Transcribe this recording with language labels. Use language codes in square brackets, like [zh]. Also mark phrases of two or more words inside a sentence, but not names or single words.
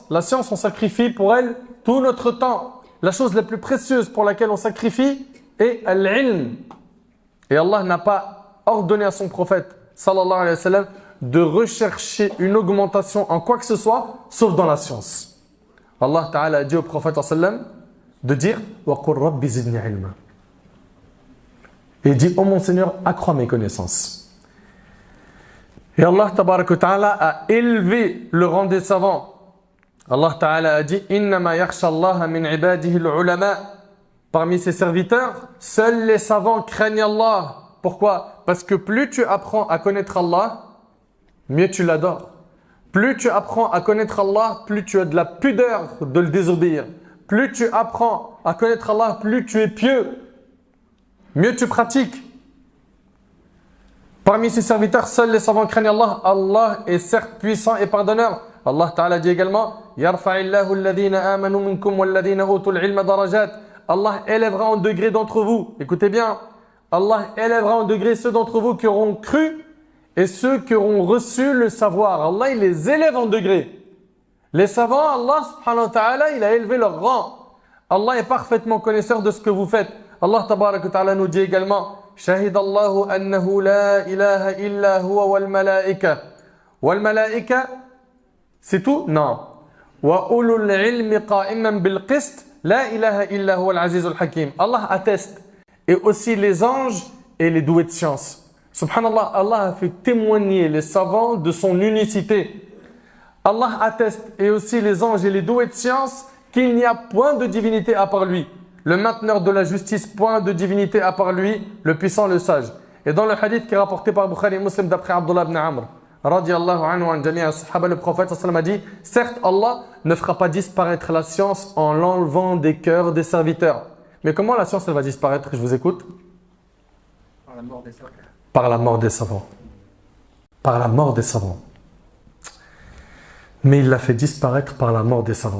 [fr] La science, on sacrifie pour elle tout notre temps. La chose la plus précieuse pour laquelle on sacrifie est l'ilm. Et Allah n'a pas ordonné à son prophète, [ar] صلى الله عليه وسلم, [fr] de rechercher une augmentation en quoi que ce soit, sauf dans la science. Allah Ta'ala a dit au prophète, [ar] صلى الله عليه وسلم, [fr] de dire « [ar] وقل رب زدني علما [fr] » et dit « Oh mon Seigneur, accrois mes connaissances ». Et Allah Ta'ala a élevé le rang des savants. Allah Ta'ala a dit [ar] إنما يخشى الله من عباده العلماء. [fr] Parmi ses serviteurs, seuls les savants craignent Allah. Pourquoi? Parce que plus tu apprends à connaître Allah, mieux tu l'adores. Plus tu apprends à connaître Allah, plus tu as de la pudeur de le désobéir. Plus tu apprends à connaître Allah, plus tu es pieux, mieux tu pratiques. Parmi ses serviteurs, seuls les savants craignent Allah. Allah est certes puissant et pardonneur. Allah Ta'ala dit également [ar] يرفع الله الذين آمنوا منكم والذين أوتوا العلم درجات. [fr] Allah élèvera en degré d'entre vous. Écoutez bien. Allah élèvera en degré ceux d'entre vous qui auront cru et ceux qui auront reçu le savoir. Allah, il les élève en degré. Les savants, Allah [ar] سبحانه وتعالى, [fr] il a élevé leur rang. Allah est parfaitement connaisseur de ce que vous faites. Allah [ar] تبارك وتعالى [fr] nous dit également [ar] شهد الله أنه لا إله إلا هو والملائكة والملائكة [fr] c'est tout? Non. [ar] وأولو العلم قائما بالقسط لا إله إلا هو العزيز الحكيم. [fr] Allah atteste. Et aussi les anges et les doués de science. Subhanallah, Allah a fait témoigner les savants de son unicité. Allah atteste et aussi les anges et les doués de science qu'il n'y a point de divinité à part lui. Le mainteneur de la justice, point de divinité à part lui, le puissant, le sage. Et dans le hadith qui est rapporté par Bukhari et Muslim d'après Abdullah ibn Amr, [ar] رضي الله عنه عن جميع الصحابة, [fr] le prophète [ar] صلى الله عليه وسلم [fr] a dit, certes Allah ne fera pas disparaître la science en l'enlevant des cœurs des serviteurs. Mais comment la science elle va disparaître? Je vous écoute. Par la mort des savants. Par la mort des savants. Par la mort des savants. Mais il l'a fait disparaître par la mort des savants.